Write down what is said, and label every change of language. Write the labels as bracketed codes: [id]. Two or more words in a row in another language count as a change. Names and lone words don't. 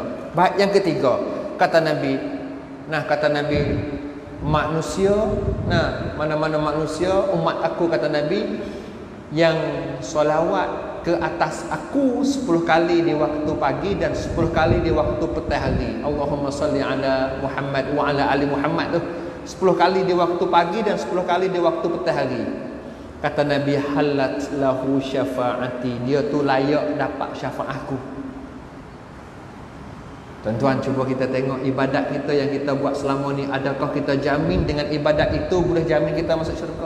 [ms] Baik, yang ketiga kata Nabi, manusia, mana-mana manusia umat aku, kata Nabi, yang solawat ke atas aku 10 kali di waktu pagi dan 10 kali di waktu petang hari. [ar] اللهم صل على محمد وعلى آل محمد [ms] tu 10 kali di waktu pagi dan 10 kali di waktu petang hari. Kata Nabi, [ar] حلت له شفاعتي, [ms] dia tu layak dapat syafaat aku. Tuan-tuan, cuba kita tengok ibadat kita yang kita buat selama ni, adakah kita jamin dengan ibadat itu boleh jamin kita masuk syurga?